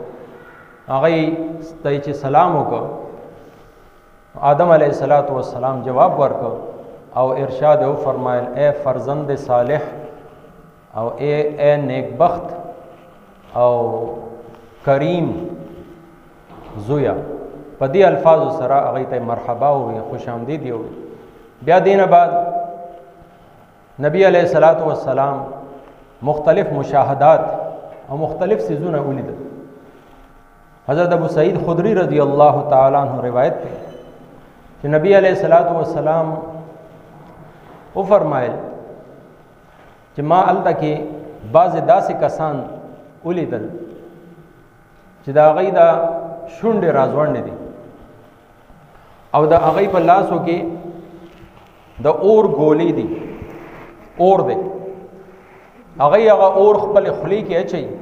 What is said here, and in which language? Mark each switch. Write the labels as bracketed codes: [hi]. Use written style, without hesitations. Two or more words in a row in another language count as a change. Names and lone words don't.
[ps] هغه ته چې سلام وکړ آدم [ar] علیہ الصلوۃ والسلام [ps] جواب ورکړ او ارشاد او فرمایل اے فرزند صالح او اے نیک بخت او کریم زویا. په دې الفاظ سره هغه ته مرحبا او خوش آمدید یو. بیا دینه بعد نبی [ar] علیہ الصلوۃ والسلام [ps] مختلف مشاهدات او مختلف سيزونه ولید. حضرت ابو سعید خدری [ar] رضی اللہ تعالی عنہ [ur] روایت ہے کہ [ps] نبی [ar] علیہ الصلوۃ والسلام [ps] او فرمایل چې ما الته کې بعض داسې کسان ولیدل چې دا هغه دا شونډې راځوړنې دي او دا هغه په لاسو کې د اور ګولې دي اور دی هغه اور خپل خلی کې اچي